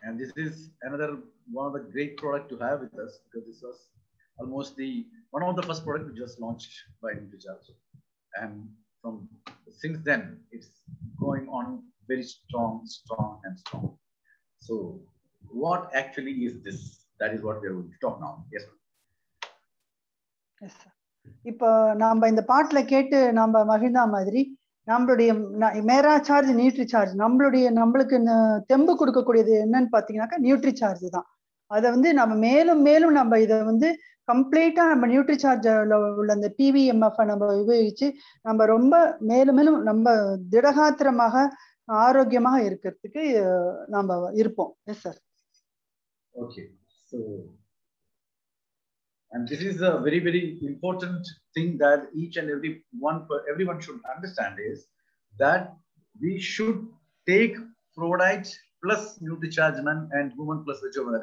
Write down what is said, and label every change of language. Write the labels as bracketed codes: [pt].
[en] And this is another one of the great product to have with us, because this was almost one of the first product we just launched by NutriCharge. And from since then, it's going on very strong and strong. So what actually is this? That is what we are going to talk now. Yes, sir. Yes, sir. [ta] இப்போ நாம இந்த பாட்டுல கேட்டு நம்ம மகிழ்ந்தா மாதிரி நம்மளுடைய மேரா charge nutri charge நம்மளுக்கு தெம்பு கொடுக்கக்கூடியது என்னன்னு பாத்தீங்கன்னாக்கா நியூட்ரி சார்ஜ் தான். அதை வந்து நம்ம மேலும் மேலும் நம்ம இதை வந்து கம்ப்ளீட்டா நம்ம நியூட்ரி சார்ஜ்ல உள்ள அந்த பிவிஎம்எஃப் நம்ம உபயோகிச்சு நம்ம ரொம்ப மேலும் மேலும் நம்ம திடகாத்திரமாக ஆரோக்கியமாக இருக்கிறதுக்கு நம்ம இருப்போம். [en] Yes sir. Okay. So, and this is a very, very important thing that each and everyone should understand, is that we should take Pro-Dite plus NutriCharge Men and Woman plus Veg-Omega.